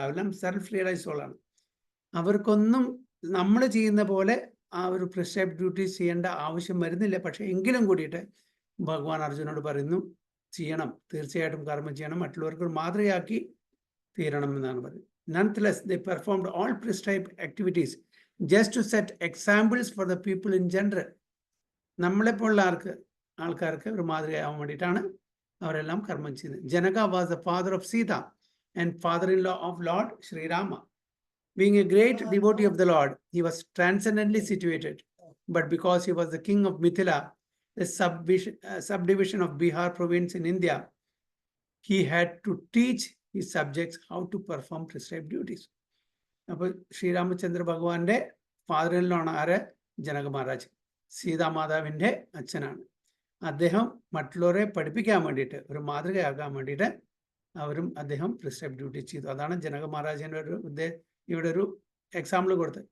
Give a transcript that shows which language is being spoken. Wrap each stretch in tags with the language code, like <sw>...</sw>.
<ml>അവരെല്ലാം സെൽഫ് റിയലൈസ്ഡാണ്. അവർക്കൊന്നും നമ്മൾ ചെയ്യുന്ന പോലെ ആ ഒരു പ്രിസ്ക്രൈബ് ഡ്യൂട്ടീസ് ചെയ്യേണ്ട ആവശ്യം വരുന്നില്ല. പക്ഷെ എങ്കിലും കൂടിയിട്ട് ഭഗവാൻ അർജുനോട് പറയുന്നു, ചെയ്യണം, തീർച്ചയായിട്ടും കർമ്മം ചെയ്യണം, മറ്റുള്ളവർക്ക് മാതൃകയാക്കി തീരണം എന്നാണ് പറയുന്നത്.</ml> <en>Nonetheless, they performed all prescribed activities just to set examples for the people in general.</en> <ml>നമ്മളെപ്പോലുള്ള ആൾക്കാർക്ക് ഒരു മാതൃകയാവാൻ വേണ്ടിയിട്ടാണ് അവരെല്ലാം കർമ്മം ചെയ്യുന്നത്.</ml> <en>Janaka was the father of Sita and father-in-law of Lord Sri Rama. Being a great devotee of the Lord, he was transcendently situated. But because he was the king of Mithila, a subdivision of Bihar province in India, he had to teach his subjects how to perform prescribed duties.</en> <ml>അപ്പോൾ ശ്രീരാമചന്ദ്ര ഭഗവാന്റെ father-in-law ആണ് ആര്? ജനക മഹാരാജ്, സീതാമാതാവിൻ്റെ അച്ഛനാണ്. അദ്ദേഹം മറ്റുള്ളവരെ പഠിപ്പിക്കാൻ വേണ്ടിയിട്ട്, ഒരു മാതൃകയാക്കാൻ വേണ്ടിയിട്ട് അദ്ദേഹം പ്രിസ്ക്രൈബ് ഡ്യൂട്ടി ചെയ്തു. അതാണ് ജനക മഹാരാജൻ്റെ ഇവിടെ ഒരു എക്സാമ്പിൾ കൊടുത്തത്.</ml>